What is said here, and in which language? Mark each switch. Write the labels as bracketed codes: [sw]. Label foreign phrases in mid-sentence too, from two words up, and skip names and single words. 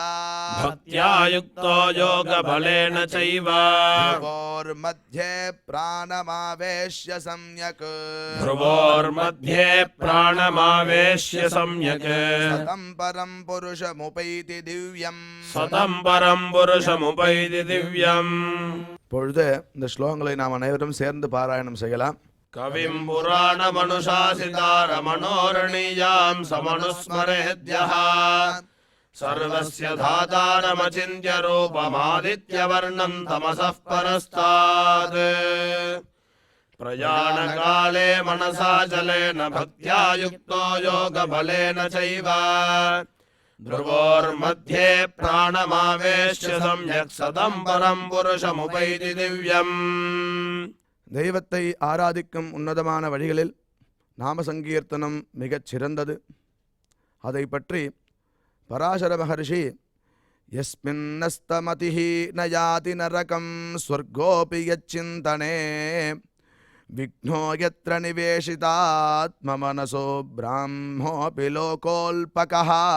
[sa] भक्त्या युक्तो योगबलेन चैव भ्रुवोर्मध्ये प्राणमावेश्य सम्यक् भ्रुवोर्मध्ये प्राणमावेश्य सम्यक् सतं परं पुरुषमुपैति दिव्यम् सतं परं पुरुषमुपैति दिव्यम् [ta] பொழுது இந்த ஸ்லோகங்களை நாம் அனைவரும் சேர்ந்து பாராயணம் செய்யலாம். [sa] कविं पुराणमनुशासितारमनोरणीयां समनुस्मरेद्यः सर्वस्य धातारमचिन्त्य रूपमादित्यवर्णं तमसः परस्तात् प्रयाणकाले मनसा जलेन भक्त्या युक्तो योगबलेन चैव ध्रुवोर्मध्ये प्राणमावेश्य सम्यक् सतं परं पुरुषमुपैति दिव्यम् [ta] தெய்வத்தை ஆராதிக்கும் உன்னதமான வழிகளில் நாம சங்கீர்த்தனம் மிகச் சிறந்தது. அதை பற்றி பராசர மகர்ஷி [sa] यस्मिन्न्यस्तमतिः नयाति नरकं स्वर्गोऽपि यच्चिन्तने विघ्नो यत्र निवेशितात्म मनसो ब्राह्मोऽपि लोकोऽल्पकः